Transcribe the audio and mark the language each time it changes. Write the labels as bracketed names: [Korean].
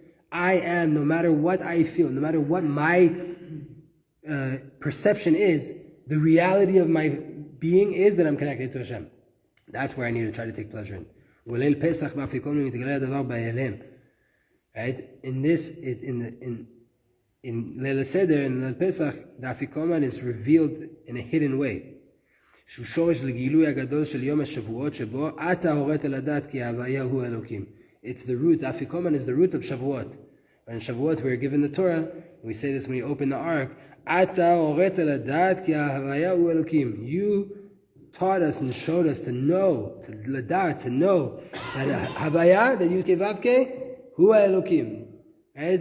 [English] I am, no matter what I feel, no matter what my perception is, the reality of my being is that I'm connected to Hashem. That's where I need to try to take pleasure in. [Hebrew] Leil Pesach b'afikoman mitgala hadavar b'elem. [English] Right? In this, in Leil Haseder, in Leil Pesach, the afikoman is revealed in a hidden way. [Hebrew] שהוא שורש לגילוי הגדול של יום השבועות שבו אתה הורית לדעת כי ההוויה הוא אלוקים. [English] It's the root, the afikoman is the root of Shavuot. When in Shavuot we're given the Torah, and we say this when you open the ark, [Hebrew] אתה הורית לדעת כי ההוויה הוא אלוקים. [English] You taught us and showed us to know, to ladat, to know that Havaya, that Yud Kei Vav Kei, Hu Elokim. Right?